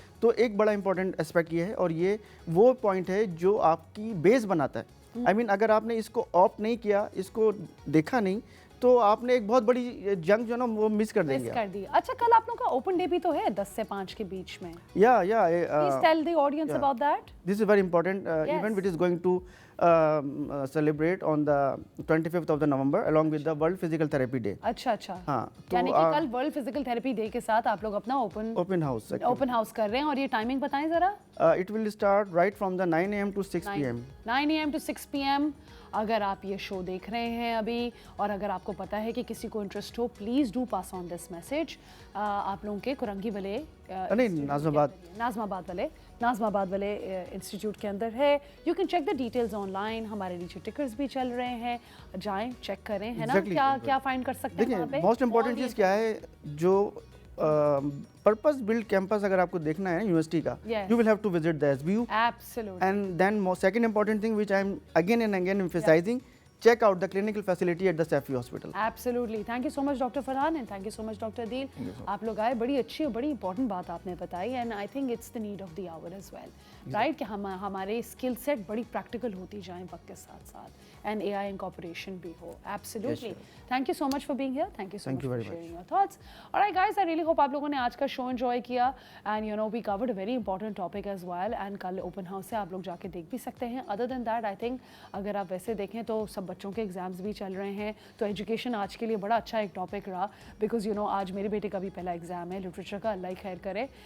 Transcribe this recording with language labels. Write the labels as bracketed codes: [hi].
[ur] تو ایک بڑا امپورٹنٹ اسپیکٹ یہ ہے, اور یہ وہ پوائنٹ ہے جو آپ کی بیس بناتا ہے. اگر آپ نے اس کو آپٹ نہیں کیا, اس کو دیکھا نہیں, تو آپ نے ایک بہت بڑی جنگ جو نا وہ مس کر دیں گے. اچھا, کل آپ لوگوں کا اوپن ڈے بھی تو ہے 10 سے 5 کے بیچ میں. [en] Please tell the audience about that. This is very important event which is going to celebrate on the 25th of the November along with the World Physical Therapy Day. [ur] اچھا. ہاں, یعنی کہ کل ورلڈ فزیکل تھراپی ڈے کے ساتھ آپ لوگ اپنا اوپن ہاؤس کر رہے ہیں, اور یہ ٹائمنگ بتائیں ذرا. [en] It will start right from the 9 AM to 6 PM. 9 AM to 6 PM. [ur] اگر آپ یہ شو دیکھ رہے ہیں ابھی, اور اگر آپ کو پتا ہے کہ کسی کو interest ہو, [en] Please do pass on this message. [ur] آپ لوگوں کے کرنگی والے ناظم آباد والے انسٹیٹیوٹ کے اندر ہے. [en] you can check the details online, [ur] ہمارے نیچے ٹکرز بھی چل رہے ہیں, جائیں چیک کریں, ہے نا. کیا فائنڈ کر سکتے ہیں وہاں پہ؟ موسٹ امپورٹنٹ چیز کیا ہے, جو پرپز بلڈ کیمپس اگر آپ کو دیکھنا ہے یونیورسٹی کا, [en] You will have to visit the S B U. And then second important thing which I am again and again emphasizing, check out the clinical facility at the Safi Hospital. Absolutely. Thank you so much Dr. Farhan and thank you so much Dr. Adil. [ur] آپ لوگ آئے, بڑی اچھی اور بڑی important بات آپ نے بتائی, [en] and I think it's the need of the hour as well. [ur] Right, کہ ہمارے اسکل سیٹ بڑی پریکٹیکل ہوتی جائیں وقت کے ساتھ ساتھ, [en] and AI incorporation [ur] بھی ہو. [en] Absolutely. Thank you so much for being here. Thank you so much for sharing your thoughts. All right guys, I really hope [ur] آپ لوگوں نے آج کا شو انجوائے کیا, [en] and you know we covered a very important topic as well, and [ur] کل open house سے آپ لوگ جا کے دیکھ بھی سکتے ہیں. [en] Other than that, I think [ur] اگر آپ ویسے دیکھیں تو سب بچوں کے ایگزامز بھی چل رہے ہیں, تو ایجوکیشن آج کے لیے بڑا اچھا ایک ٹاپک رہا, [en] because you know [ur] آج میرے بیٹے کا بھی پہلا ایگزام ہے لٹریچر کا, اللہ ہی خیر کرے.